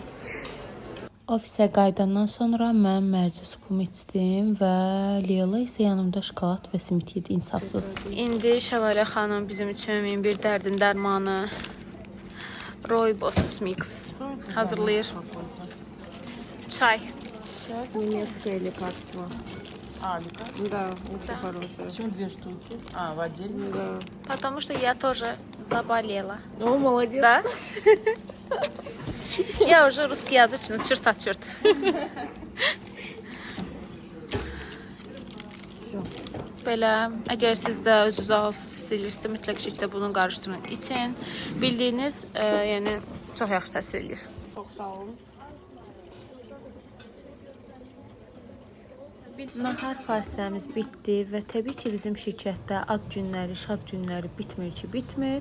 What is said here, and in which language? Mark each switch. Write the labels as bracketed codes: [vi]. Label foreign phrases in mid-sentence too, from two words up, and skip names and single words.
[az] Ofisə qayıdandan sonra mən mərci supumu içdim və Leyla isə yanımda şokolad və simit yedi, insafsız. İndi Şəlalə xanım bizim üçün min bir dərdin dərmanı Roybox mix hazırlayır. Çay. [ru] Немецкое лекарство. Лекарство? Да, очень хорошее. Почему 2 штуки? В отдельно? Да. Потому что я тоже заболела. О, молодец. Да? Я уже русскоязычный, черт. [az] Belə, əgər siz də özünüzü ağılsız hiss edirsinizsə, mütləq şəkildə bunu qarışdırın. İçin. Bildiyiniz, yəni çox yaxşı təsir edir. Çok sağ olun. Nahar fasiləmiz bitdi və təbii ki, bizim şirkətdə ad günləri, şad günləri bitmir.